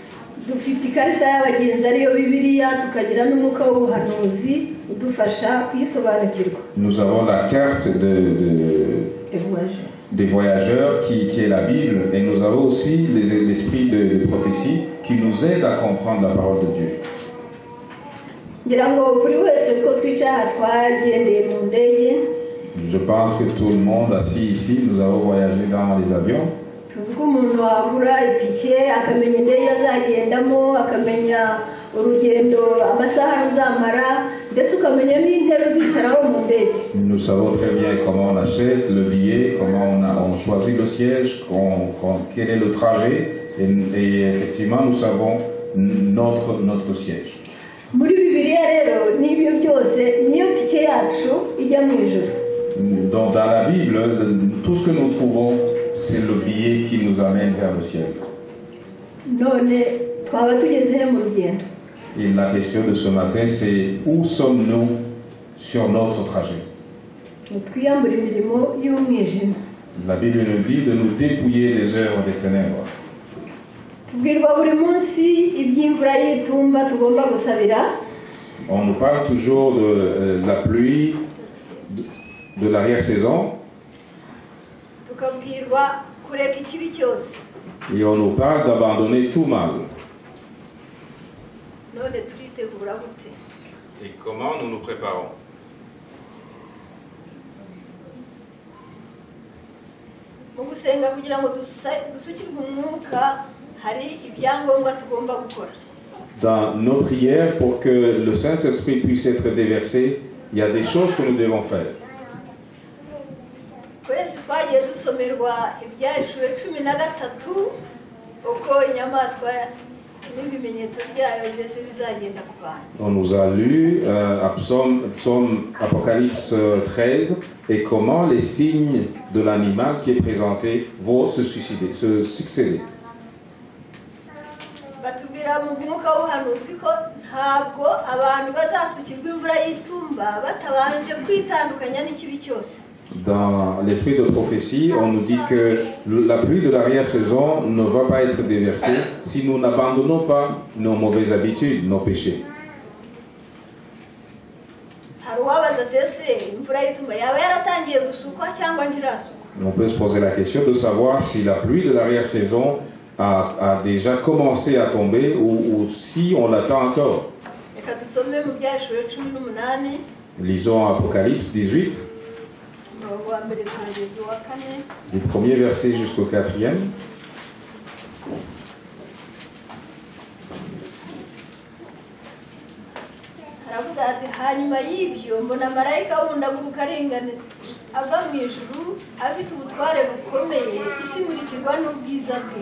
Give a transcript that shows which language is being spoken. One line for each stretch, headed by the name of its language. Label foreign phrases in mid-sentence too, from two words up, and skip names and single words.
French: Nous avons la carte des voyageurs qui est la Bible, et nous avons aussi l'esprit de prophétie qui nous aide à comprendre la parole de Dieu.
Kinyarwanda: ngira ngo buri wese ko twicaye twagendeye mu ndege.
French: Je pense que tout le monde assis ici, nous avons voyagé dans les avions.
Kinyarwanda: tuzi ko umuntu wagura itike akamenya indege azagendamo, akamenya urugendo amasaha ruzamara, ndetse ukamenya n'intebe uzicaraho mu ndege.
French: Nous savons très bien comment on achète le billet, comment on choisit le siège, quel est le trajet, et effectivement nous savons notre siège.
Kinyarwanda: Muri Bibiliya rero n'ibyo byose niyo tike yacu ijya mu ijuru.
French: Donc dans la Bible, tout ce que nous trouvons, c'est le billet qui nous amène vers le ciel.
Kinyarwanda: None twaba tugeze he mu rugendo?
French: Et la question de ce matin, c'est où sommes-nous sur notre trajet?
Kinyarwanda: Twiyambure imirimo y'umwijima.
French: La Bible nous dit de nous dépouiller des œuvres des ténèbres.
Kinyarwanda: Tubwirwa buri munsi iby'imvura y'itumba tugomba gusabira.
French: On nous parle toujours de la pluie, de l'arrière-saison.
Kinyarwanda: Tukabwirwa kureka ikibi cyose.
French: Et on nous parle d'abandonner tout mal.
Kinyarwanda: None turitegura gute?
French: Et comment nous nous préparons?
Kinyarwanda: Mu gusenga kugira ngo dusukirwe umwuka hari ibyangombwa tugomba gukora.
French: Dans nos prières, pour que le Saint-Esprit puisse être déversé, il y a des choses que nous devons faire.
Kinyarwanda: Twese twagiye dusomerwa ibyahishuwe 13 uko inyamaswa n'ibimenyetso byayo byose bizagenda ku bantu.
French: On nous a lu Psaume Apocalypse 13 et comment les signes de l'animal qui est présenté vont se succéder.
Kinyarwanda: Batubwira mu mwuka w'ubuhanuzi ko ntabwo abantu bazasukirwa imvura y'itumba batabanje kwitandukanya n'ikibi cyose.
French: Dans l'esprit de prophétie, on nous dit que la pluie de l'arrière-saison ne va pas être déversée si nous n'abandonnons pas nos mauvaises habitudes, nos péchés. On peut se poser la question de savoir si la pluie de l'arrière-saison a déjà commencé à tomber ou si on l'attend encore. Lisons Apocalypse 18. Du premier verset jusqu'au 4e.
Kinyarwanda: Aravuga ati hanyuma y'ibyo mbona marayika wundi aguruka aringaniye ava mu ijuru afite ubutware bukomeye isi imurikirwa n'ubwiza bwe.